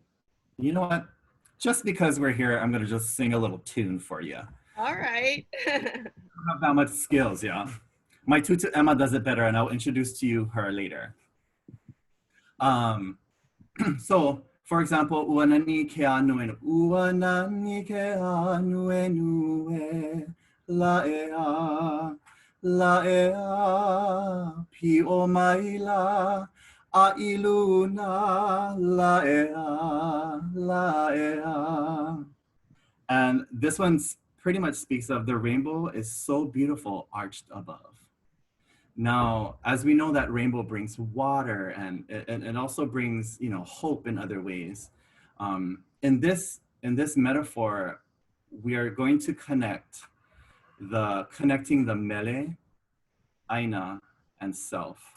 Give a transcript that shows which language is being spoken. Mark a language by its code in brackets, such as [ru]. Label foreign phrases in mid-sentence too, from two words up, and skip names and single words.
[en] You know what? Just because we're here, I'm going to just sing a little tune for you. All right. I don't have that much skills, yeah. My tutor Emma does it better, and I'll introduce to you her later. So, for example, [haw] uanani ke ānuenue, uanani ke ānuenue, la ea, pi o maila, a iluna, la ea. [en] And this one's pretty much speaks of the rainbow is so beautiful arched above. Now, as we know that rainbow brings water and it also brings, you know, hope in other ways. In this metaphor, we are going to connecting the [haw] mele, aina, [en] and self.